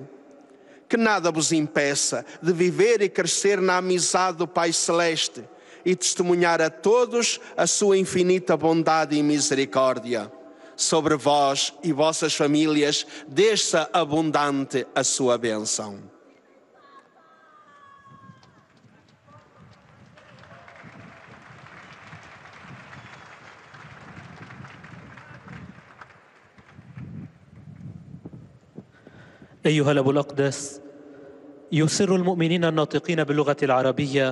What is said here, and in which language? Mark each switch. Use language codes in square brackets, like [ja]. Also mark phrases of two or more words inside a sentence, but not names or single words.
[pt] Que nada vos impeça de viver e crescer na amizade do Pai Celeste e testemunhar a todos a sua infinita bondade e misericórdia. sobre vós e vossas famílias, desça abundante a sua bênção. [ar] أيها الأب الأقدس، يسر المؤمنين الناطقين باللغة العربية